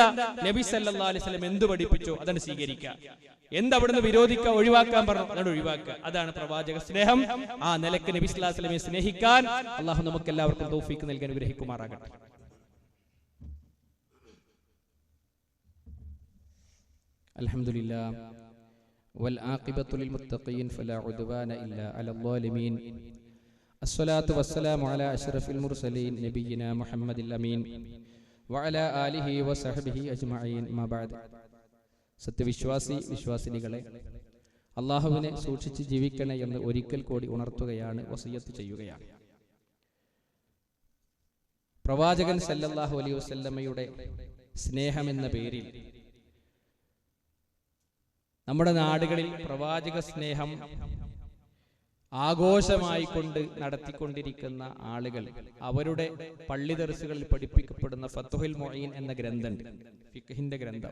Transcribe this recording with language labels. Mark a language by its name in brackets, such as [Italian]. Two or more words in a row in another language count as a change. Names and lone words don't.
[Malayalam] നബി [Arabic] صلى الله عليه وسلم [Malayalam] എന്ത് പഠിപ്പിച്ചോ അതാണ് സ്വീകരിക്കുക. എന്തവിടുന്ന് വിരോധിക്കുക, ഒഴിവാക്കാൻ പറഞ്ഞു അതാണ് ഒഴിവാക്കുക. അതാണ് പ്രവാചക സ്നേഹം. ആ നിലക്ക് നബി [Arabic] صلى الله عليه وسلم [Malayalam] സ്നേഹിക്കാൻ അള്ളാഹു നമുക്ക് എല്ലാവർക്കും തൗഫീഖ് നൽകാൻ അനുഗ്രഹിക്കുമാറാകട്ടെ. [Arabic] അൽഹംദുലില്ലാഹ് والعاقبة للمتقين فلا عدوان إلا على الظالمين الصلاة والسلام على أشرف المرسلين نبينا محمد الأمين وعلى آله وصحبه أجمعين ما بعد. [Malayalam] വിശ്വാസിനികളെ, അള്ളാഹുവിനെ സൂക്ഷിച്ച് ജീവിക്കണേ എന്ന് ഒരിക്കൽ കൂടി ഉണർത്തുകയാണ്, വസിയത്ത് ചെയ്യുകയാണ്. പ്രവാചകൻ [Arabic] صلى الله عليه وسلم [Malayalam] സ്നേഹമെന്ന പേരിൽ നമ്മുടെ നാടുകളിൽ പ്രവാചക സ്നേഹം ആഘോഷമായി കൊണ്ട് നടത്തിക്കൊണ്ടിരിക്കുന്ന ആളുകൾ അവരുടെ പള്ളി ദർസുകളിൽ പഠിപ്പിക്കപ്പെടുന്ന ഫത്ഹുൽ മുഈൻ എന്ന ഗ്രന്ഥമുണ്ട്, ഫിഖ്ഹിന്റെ ഗ്രന്ഥം.